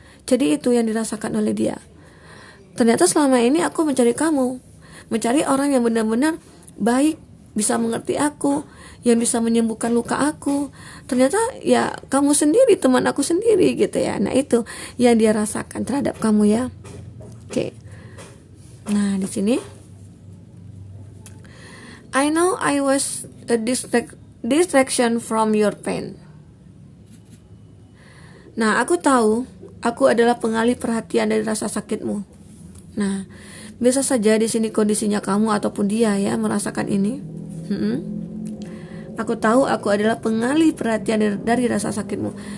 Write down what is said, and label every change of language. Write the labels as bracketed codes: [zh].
[id] Jadi itu yang dirasakan oleh dia. Ternyata selama ini aku mencari kamu, mencari orang yang benar-benar baik, bisa mengerti aku, yang bisa menyembuhkan luka aku. Ternyata ya kamu sendiri, teman aku sendiri gitu ya. Nah itu yang dia rasakan terhadap kamu ya. Oke. [en] Nah di sini I know I was a distraction from your pain. [id] Nah, aku tahu aku adalah pengalih perhatian dari rasa sakitmu. Nah, bisa saja di sini kondisinya kamu ataupun dia ya merasakan ini. Aku tahu aku adalah pengalih perhatian dari rasa sakitmu.